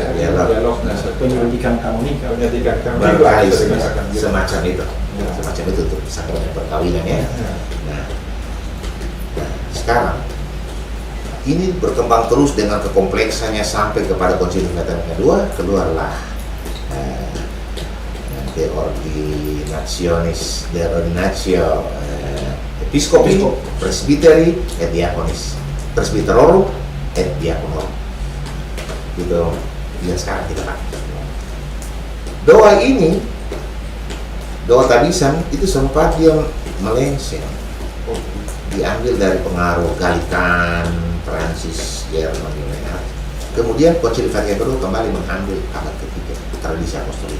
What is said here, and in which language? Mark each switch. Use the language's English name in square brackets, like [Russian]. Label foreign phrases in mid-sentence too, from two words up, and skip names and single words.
[Indonesian] Penyelidikan kanonik, semacam itu untuk sakramen perkawinan ya. Nah, sekarang ini berkembang terus dengan kekompleksannya sampai kepada Konsili Vatikan kedua, keluarlah De Ordinatio Episcopi, Presbyteri et Diaconis, Presbyterorum et Diaconorum. Gitu yang sekarang kita pakai. Doa tabisan itu sempat dia melenceng, diambil dari pengaruh Galikan, Prancis, Jerman, kemudian Konsili Vatikan kedua kembali mengambil abad ketiga tradisi apostolik.